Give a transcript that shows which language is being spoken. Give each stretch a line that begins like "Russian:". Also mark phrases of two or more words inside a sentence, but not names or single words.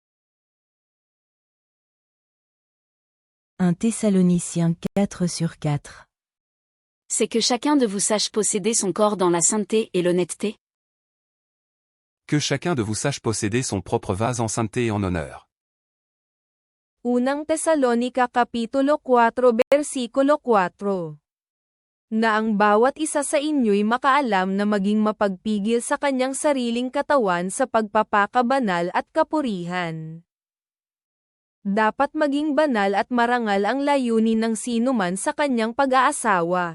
French: 1 Thessaloniciens 4:4. C'est que chacun de vous sache posséder son corps dans la sainteté et l'honnêteté. Que chacun de vous sache posséder son propre vase en sainteté et en honneur.
Filipino: Unang Tesalonica Kapitulo 4 versikulo 4. na ang bawat isa sa inyo'y makaalam na maging mapagpigil sa kanyang sariling katawan sa pagpapakabanal at kapurihan. Dapat maging banal at marangal ang layunin ng sinuman sa kanyang pag-aasawa.